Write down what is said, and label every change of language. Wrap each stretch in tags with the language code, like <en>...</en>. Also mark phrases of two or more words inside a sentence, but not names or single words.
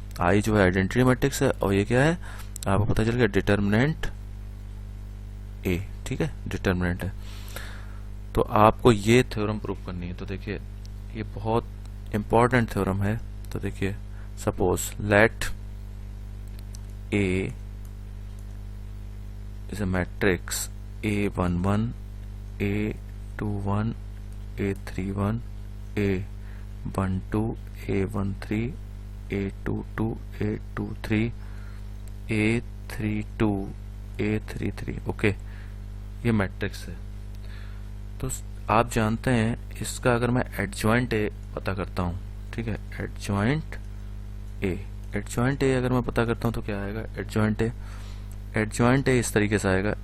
<hi>आई जो है</hi> <en>identity matrix</en> <hi>है और ये क्या है आपको पता चल गया,</hi> <en>determinant A,</en> <hi>ठीक है, डिटर्मिनेंट है। तो आपको ये</hi> <en>theorem prove</en> <hi>करनी है। तो देखिए ये बहुत</hi> <en>important theorem</en> <hi>है। तो देखिए</hi> <en>suppose let A is a matrix A11, A21, A31, A12, A13, A22, A23, A32, A33,</en> <hi>ओके, ये मैट्रिक्स है। तो आप जानते हैं इसका अगर मैं</hi> <en>adjoint A</en> <hi>पता करता हूं, ठीक है,</hi> <en>adjoint A</en> <hi>अगर मैं पता करता हूं तो क्या आएगा,</hi> <en>adjoint A</en> <hi>इस तरीके से आएगा।</hi>